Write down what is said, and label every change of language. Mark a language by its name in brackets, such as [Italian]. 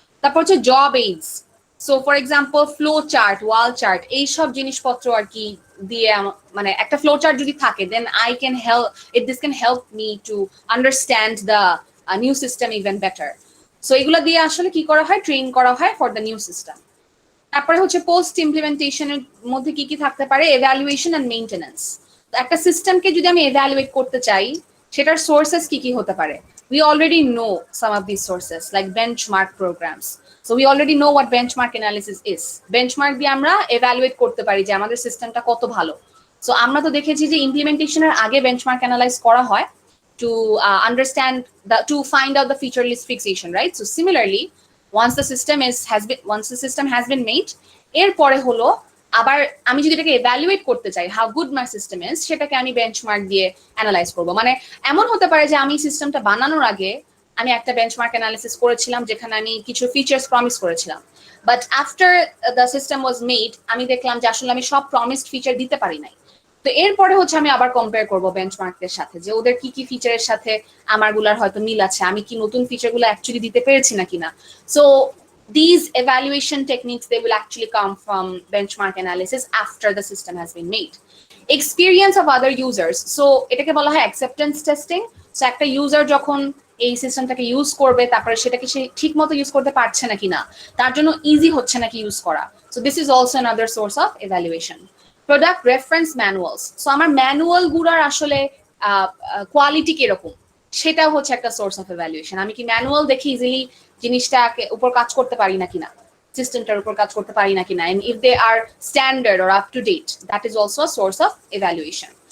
[Bangla] তারপর হচ্ছে job AIDS, so for example flow chart, wall chart, এইসব জিনিসপত্র আর কি দিয়ে মানে একটা ফ্লো চার্ট যদি থাকে, [English] Then I can help it, this can help me to understand the new system even better. [Bangla] So এগুলো দিয়ে আসলে কি করা হয়, ট্রেন করা হয় [English] For the new system. [Bangla] তারপরে হচ্ছে পোস্ট ইমপ্লিমেন্টেশনের মধ্যে কি কি থাকতে পারে, এভ্যালুয়েশন এন্ড মেইনটেনেন্স। একটা সিস্টেমকে যদি আমি এভ্যালুয়েট করতে চাই, সেটার সোর্সেস কি কি হতে পারে। [English] We already know some of these sources like benchmark programs. So we already know what benchmark analysis is. [Bangla] Benchmark দিয়ে আমরা evaluate করতে পারি যে আমাদের সিস্টেমটা কত ভালো। সো আমরা তো দেখেছি যে ইমপ্লিমেন্টেশনের আগে বেঞ্চমার্ক অ্যানালাইজ করা হয় [English] to understand to find out the feature list fixation, right? So similarly, once the system has been made, [Bangla] এরপরে হলো আবার আমি যদি এটাকে evaluate করতে চাই [English] how good my system is, [Bangla] সেটাকে আমি বেঞ্চমার্ক দিয়ে অ্যানালাইজ করব। মানে এমন হতে পারে যে আমি সিস্টেমটা বানানোর আগে আমি একটা বেঞ্চমার্ক অ্যানালিসিস করেছিলাম যেখানে আমি কিছু ফিচার্স প্রমিস করেছিলাম, [English] but after the system was made [Bangla] আমি দেখলাম যে আসলে আমি সব প্রমিসড ফিচার দিতে পারি নাই। তো এরপরে হচ্ছে আমি আবার কম্পেয়ার করব বেঞ্চমার্কদের সাথে যে ওদের কি কি ফিচারের সাথে আমারগুলার হয়তো মিল আছে, আমি কি নতুন ফিচারগুলো অ্যাকচুয়ালি দিতে পেরেছি নাকি না। [English] So these evaluation techniques, they will actually come from benchmark analysis after the system has been made. Experience of other users, so [Bangla] এটাকে বলা হয় [English] acceptance testing. [Bangla] So একটা ইউজার যখন এই সিস্টেমটাকে ইউজ করবে, তারপরে সেটাকে সে ঠিক মতো ইউজ করতে পারছে নাকি না, তার জন্য ইজি হচ্ছে নাকি ইউজ করা। [English] So this is also another source of evaluation. Product reference manuals, [Bangla] so আমার ম্যানুয়াল গুলার আসলে কোয়ালিটি কিরকম, সেটা হচ্ছে একটা সোর্স অফ এভ্যালুয়েশন। আমি কি ম্যানুয়াল দেখে ইজিলি জিনিসটাকে উপর কাজ করতে পারি নাকি না, সিস্টেমটার উপর কাজ করতে পারি নাকি না, [English] and if they are standard or up to date, that is also a source of evaluation.